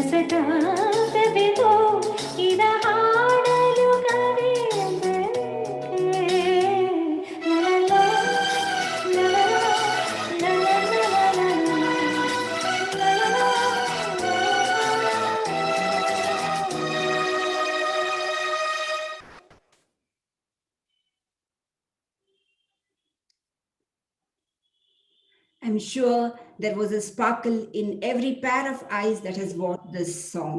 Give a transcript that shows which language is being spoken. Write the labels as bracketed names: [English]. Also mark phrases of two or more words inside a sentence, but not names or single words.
[Kannada] ತೆರೆದು ಇದ ಹಾಡಲು ಕರೆಯಬೇಕೆ ಲಲಲಾ, ಲಲಲಾ, ಲಲಲಾ, ಲಲಲಾ. [English] I'm sure there was a sparkle in every pair of eyes that has watched this song.